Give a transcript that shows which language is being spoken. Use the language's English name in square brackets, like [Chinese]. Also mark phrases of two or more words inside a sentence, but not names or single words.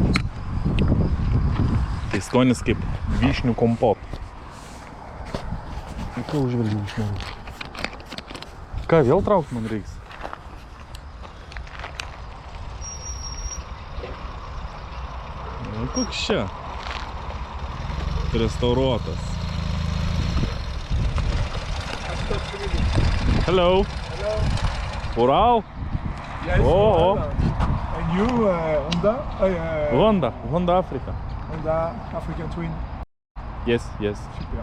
[Lithuanian] Tai skonis kaip vyšnių kompot. Ką užvelgiau iš mano? Ką, vėl traukt man reiks? Nu, koks čia? Restauruotas. [English] Hello. Hello. Ural? Yes, Oh, Honda. And you, Honda? Honda Africa. Honda African Twin. Yes, yes. Super.